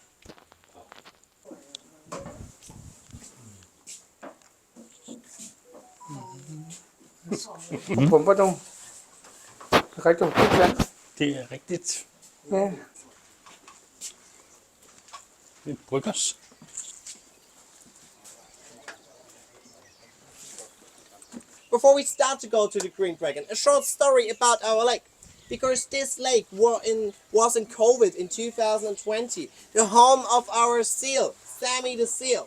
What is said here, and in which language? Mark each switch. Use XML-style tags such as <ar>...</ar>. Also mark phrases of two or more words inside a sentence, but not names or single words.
<da>Pumper du? Det er rigtig godt vand. Det er rigtigt. Ja. Det er bryggers.</da> <en>Before we start to go to the Green Dragon, a short story about our lake. Because this lake was in COVID in 2020, the home of our seal, Sammy the seal.</en>